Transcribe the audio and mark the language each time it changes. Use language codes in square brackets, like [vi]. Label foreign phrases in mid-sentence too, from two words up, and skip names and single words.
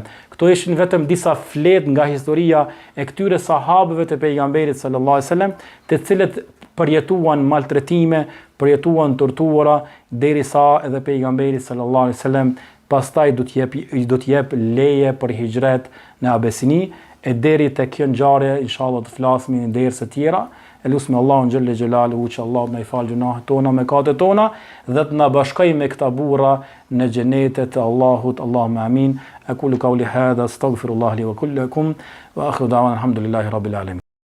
[sq] Këto ishin vetëm disa flet nga historia e këtyre sahabëve të pejgamberit [ar] صلى الله عليه وسلم, [sq] të cilët përjetuan maltretime, përjetuan tortura, derisa edhe pejgamberi [ar] صلى الله عليه وسلم [sq] pastaj do të jep leje për hijret në Abesini, e deri tek kjo ngjarje inshallah të flasim në derse të tjera. Elusme Allahun [ar] جل جلاله [sq] që Allah na i fal gjunahet tona, mëkatet tona, dhe të na bashkojë me këta burra në xhenetet e Allahut. [ar] اللهم آمين. أقول قولي هذا أستغفر الله لي وكلكم وآخر دعوانا الحمد لله رب العالمين.